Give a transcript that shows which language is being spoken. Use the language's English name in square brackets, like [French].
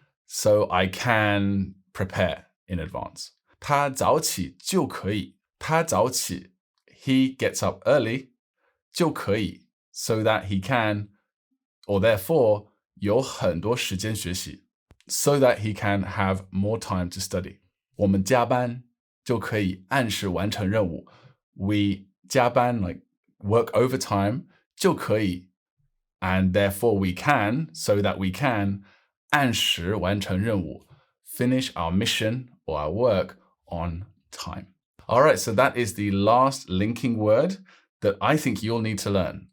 [English] So I can prepare in advance. [Chinese] 他早起就可以. 他早起, [English] he gets up early. [Chinese] 就可以, [English] so that he can, or therefore, [Chinese] 有很多时间学习. [English] So that he can have more time to study. [Chinese] 我们加班就可以按时完成任务. [English] We 加班, like work overtime, [Chinese] 就可以, [English] and therefore we can, so that we can, [Chinese] 按时完成任务, [English] finish our mission or our work on time. All right, so that is the last linking word that I think you'll need to learn.